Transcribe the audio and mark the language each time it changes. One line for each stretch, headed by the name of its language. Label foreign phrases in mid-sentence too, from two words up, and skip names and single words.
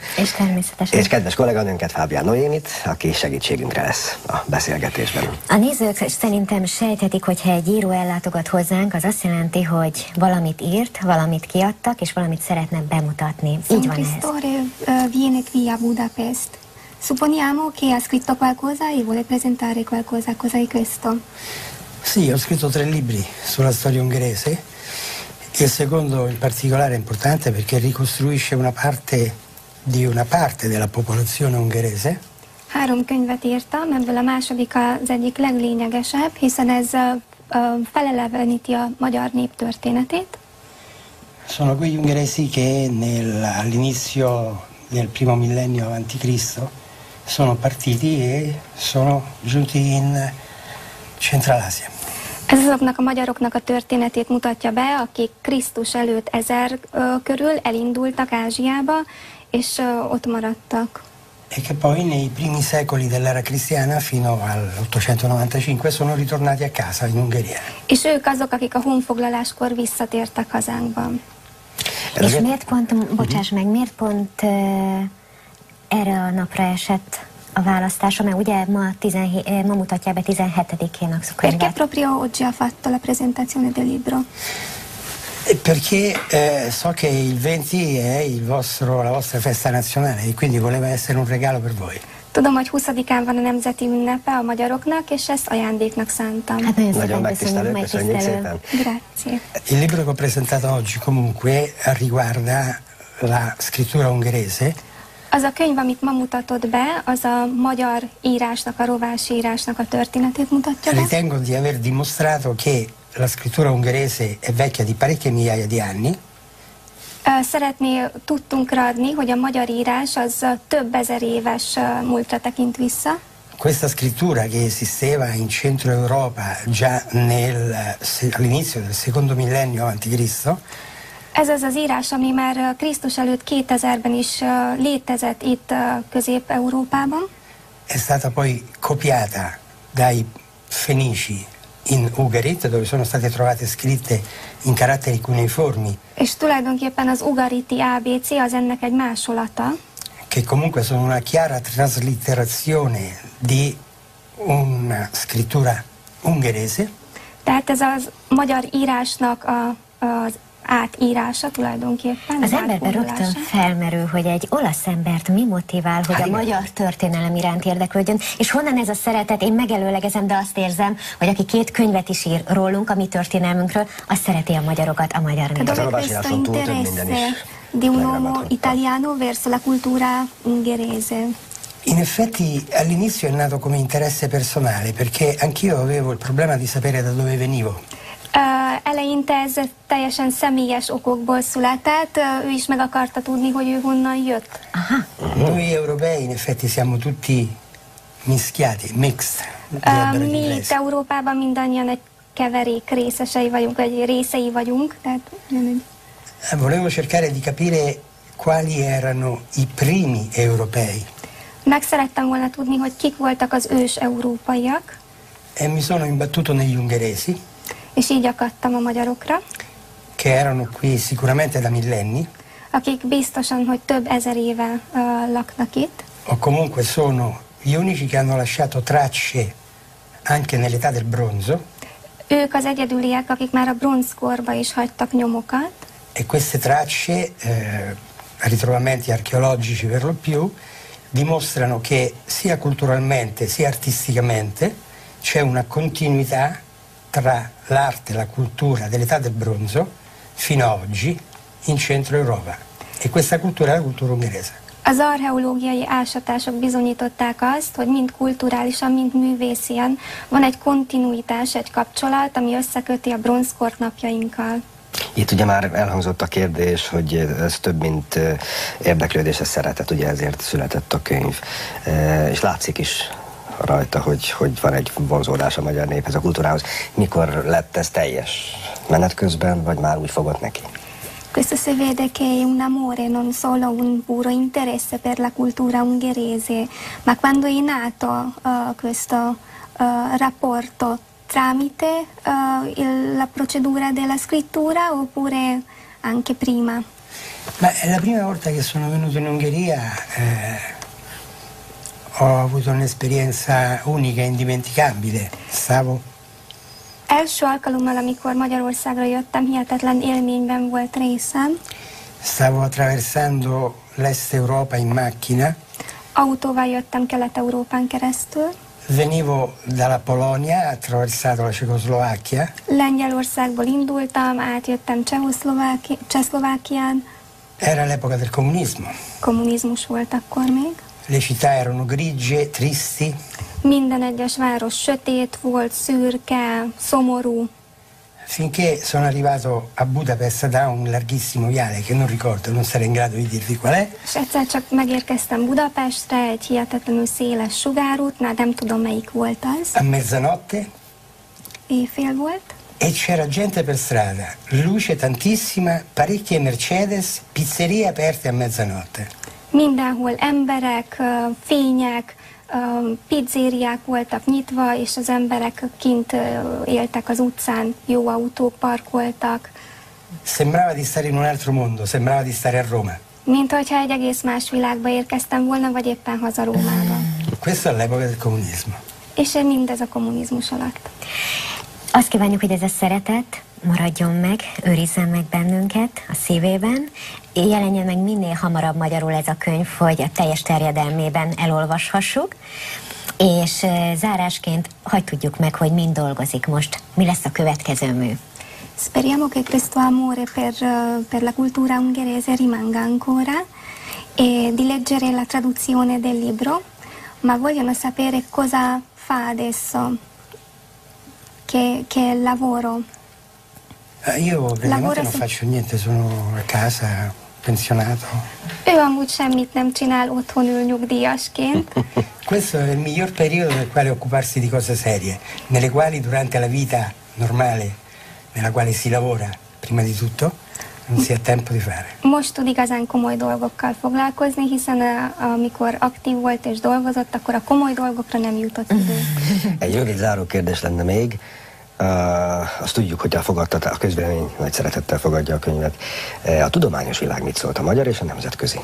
Hungarian: És természetesen. És kedves kolléganőnket, Fábián Noémit, aki segítségünkre lesz a beszélgetésben. A nézők szerintem sejthetik, hogyha egy író ellátogat hozzánk, az azt jelenti, hogy valamit írt, valamit kiadtak, és valamit szeretne bemutatni. Így van ez.
Italian: Viene qui a Budapest. Supponiamo che ha scritto qualcosa e vuole presentare qualcosa. Cosa è questo? Sì, ho scritto 3 libri sulla storia ungherese e il secondo in particolare è importante perché ricostruisce una parte della popolazione ungherese.
Hungarian: 3 könyvet írtam, ebből a második az egyik leglényegesebb, hiszen ez feleleveníti a magyar nép történetét.
Italian: Sono quegli ungheresi che all'inizio del primo millennio avanti Cristo sono partiti e sono giunti in Central-Asia.
Hungarian: Ez azoknak a magyaroknak a történetét mutatja be, akik Krisztus előtt 1000 körül elindultak Ázsiába, és ott maradtak.
Italian: E che poi nei primi secoli dell'era cristiana fino all'895 sono ritornati a casa in Ungheria.
Hungarian: És ők azok, akik a honfoglaláskor visszatértek hazánkba. És miért pont, bocsáss meg, miért pont erre a napra esett a választása, mert ugye ma mutatja be 17-én a könyvet.
Italian: Perché proprio oggi ha fatto la presentazione del libro? Perché so che il 20 è la vostra festa nazionale e quindi voleva essere un regalo per voi.
Hungarian: Tudom, hogy 20-án van a nemzeti ünnepe a magyaroknak, és ezt ajándéknak szántam. Hát nagyon megtisztelő, köszönjük szépen.
Italian: Grazie. Il libro che ho presentato oggi comunque riguarda la scrittura ungherese.
Hungarian: Az a könyv, amit ma mutatott be, az a magyar írásnak, a rovásírásnak a történetét mutatja be.
Italian: Ritengo di aver dimostrato che la scrittura ungherese è vecchia di parecchie migliaia di anni.
Hungarian: Tudtunk adni, hogy a magyar írás az több ezer éves múltra tekint vissza.
Italian: Questa scrittura che esisteva in centro Europa già all'inizio del secondo millennio avanti Cristo.
Hungarian: Ez az az írás, ami már Krisztus előtt 2000-ben is létezett itt Közép-Európában.
Italian: È stata poi copiata dai Fenici in Ugarit, dove sono state trovate scritte in caratteri cuneiformi.
Hungarian: És tulajdonképpen az ugariti ABC az ennek egy másolata.
Italian: Che comunque sono una chiara traslitterazione di una scrittura ungherese.
Hungarian: Tehát ez az magyar írásnak az átírása tulajdonképpen. Az emberben rögtön felmerül, hogy egy olasz embert mi motivál, hogy a magyar történelem iránt érdeklődjön, és honnan ez a szeretet? Én megelőlegezem, de azt érzem, hogy aki 2 könyvet is ír rólunk, a mi történelmünkről, azt szereti a magyarokat, a magyar népet. Az olvasáson túl több minden is.
Italian: Di un uomo italiano verso la cultura ungherese. In effetti all'inizio è nato come interesse personale, perché anch'io avevo il problema di sapere da dove venivo.
Hungarian: Eleinte ez teljesen személyes okokból született, ő is meg akarta tudni, hogy ő honnan jött.
Italian: Noi europei in effetti siamo tutti mischiati, mixed.
Hungarian: Mi itt Európában mindannyian egy keverék részesei vagyunk, vagy részei vagyunk. Tehát,
Italian: volevo cercare di capire quali erano i primi europei.
Hungarian: Meg szerettem volna tudni, hogy kik voltak az ős európaiak.
Italian: E mi sono imbattuto negli ungheresi.
Hungarian: És így akadtam a magyarokra.
Italian: Che erano qui sicuramente da millenni.
Hungarian: Akik biztosan, hogy több ezer éve laknak itt.
Italian: O comunque sono gli unici che hanno lasciato tracce anche nell'età del bronzo. Ők az egyedüliek, akik már a bronzkorba is hagytak nyomokat. E queste tracce, ritrovamenti archeologici per lo più, dimostrano che sia culturalmente sia artisticamente c'è una continuità tra l'arte e la cultura dell'età del bronzo fino a oggi in centro Europa. E questa cultura è la cultura ungherese.
Hungarian: Az archeológiai ásatások bizonyították azt, hogy mind kulturálisan, mind művészien van egy kontinuitás, egy kapcsolat, ami összeköti a bronzkort napjainkkal. Itt ugye már elhangzott a kérdés, hogy ez több, mint érdeklődés, ez szeretet, ugye ezért született a könyv. És látszik is rajta, hogy van egy vonzódás a magyar néphez, a kultúrához. Mikor lett ez teljes? Menet közben, vagy már úgy fogott neki?
Italian: Questo si vede che è un amore, non solo un puro interesse per la cultura ungherese, ma quando è nato questo rapporto tramite la procedura della scrittura oppure anche prima? Ma la prima volta che sono venuto in Ungheria ho avuto un'esperienza unica e indimenticabile.
Hungarian: Első alkalommal, amikor Magyarországra jöttem, hihetetlen élményben volt részem.
Italian: Stavo attraversando l'Est Europa in macchina.
Hungarian: Autóval jöttem Kelet-Európán keresztül.
Italian: Venivo dalla Polonia, attraversato la Cecoslovacchia.
Hungarian: Lengyelországból indultam, átjöttem Csehszlovákián.
Italian: Era l'epoca del comunismo.
Hungarian: Kommunizmus volt akkor még.
Italian: Le città erano grigie, tristi.
Hungarian: Minden egyes város sötét volt, szürke, szomorú.
Italian: Finché sono arrivato a Budapest da un larghissimo viale che non ricordo, non sarei in grado di dirvi qual è.
Hungarian: És egyszer csak megérkeztem Budapestre, egy hihetetlenül széles sugárútnál, nem tudom melyik volt az.
Italian: A mezzanotte.
Hungarian: Éjfél volt.
Italian: E c'era gente per strada, luce tantissima, parecchie Mercedes, pizzerie aperte a mezzanotte.
Hungarian: Mindenhol emberek, fények, pizzériák voltak nyitva, és az emberek kint éltek az utcán, jó autók parkoltak.
Italian: Sembrava di stare in un altro mondo, sembrava di stare a Roma.
Hungarian: Mint hogyha egy egész más világba érkeztem volna, vagy éppen haza Rómába.
Italian: Questo è l'epoca del comunismo.
Hungarian: És mindez a kommunizmus alatt. Azt kívánjuk, hogy ez a szeretet maradjon meg, őrizzen meg bennünket a szívében, jelenjen meg minél hamarabb magyarul ez a könyv, hogy a teljes terjedelmében elolvashassuk, és zárásként hadd tudjuk meg, hogy mind dolgozik most. Mi lesz a következő mű?
Italian: Speriamo che questo amore per la cultura ungherese rimanga ancora e di leggere la traduzione del libro, ma vogliono sapere cosa fa adesso, che lavoro. Io praticamente non faccio niente, sono a casa, pensionato.
Hungarian: Ő amúgy semmit nem csinál, otthon ül nyugdíjasként.
Italian: Questo è il miglior periodo nel quale occuparsi di cose serie, nelle quali durante la vita normale, nella quale si lavora prima di tutto, non si ha tempo di fare.
Hungarian: Most tud igazán komoly dolgokkal foglalkozni, hiszen amikor aktív volt és dolgozott, akkor a komoly dolgokra nem jutott idő. Egy rövid záró kérdés lenne még. Azt tudjuk, hogy a közvélemény nagy szeretettel fogadja a könyvet. A tudományos világ mit szólt, a magyar és a nemzetközi?